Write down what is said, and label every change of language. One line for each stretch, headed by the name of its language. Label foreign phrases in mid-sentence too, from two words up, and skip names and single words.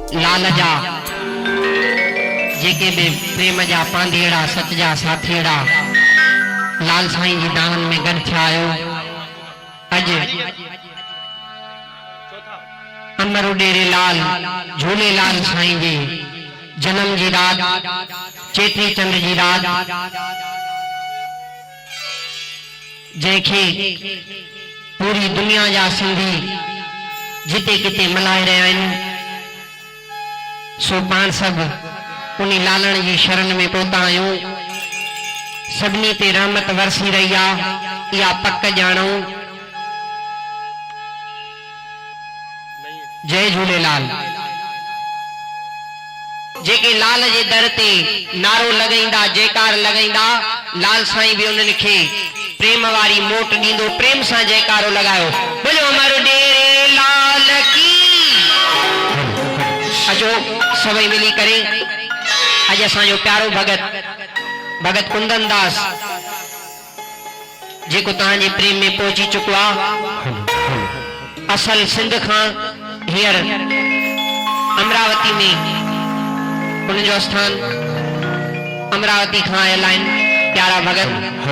Sindhi: लाल जा जेके बि प्रेम जा पांधेड़ा सच जा साथीड़ा लाल साईं जी दामन में गॾु थिया आहियो। अॼु अमर उॾेरे लाल झूलेलाल साईं जी जन्म जी रात चेटी चंड जी रात जैखे पूरी दुनिया जा सिंधी जिते किते मल्हाए रहिया आहिनि सो पाण सब उन लालण जी शरण में पहुता आहियूं। सभिनी ते रहमत वरसी रही आहे इहा पक ॼाणो। जय झूलेलाल। जेके लाल जे दर ते नारो लगाईंदा जयकार लगाईंदा लाल साईं भी उन्हनि खे प्रेम वारी मोट ॾींदो। प्रेम सां जयकारो लगायो। बोलो हमारो डेरे लाल की। अचो सभई मिली करे अज असांजो प्यारो भगत कुंदन दास जेको तव्हांजे प्रेम में पहुची चुको आहे। असल सिंध खां हींअर अमरावती में उनजो स्थान अमरावती खां आयल आहिनि प्यारा भगत।